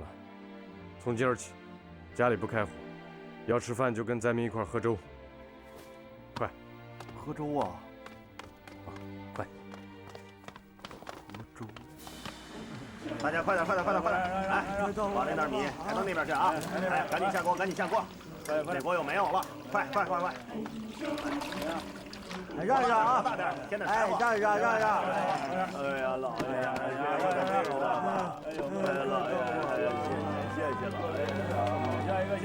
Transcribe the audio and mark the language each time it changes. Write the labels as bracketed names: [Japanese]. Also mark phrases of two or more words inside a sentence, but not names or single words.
[Chinese] 从今儿起，家里不开火，要吃饭就跟灾民一块喝粥。快，喝粥啊！快，喝粥！大家快点！哎，把那袋米抬到那边去啊！哎，赶緊下鍋！这鍋又沒有了，快！讓一讓啊！大點，添點柴火。哎，讓！哎呀，老爺，哎呀，老爺，謝謝老爺。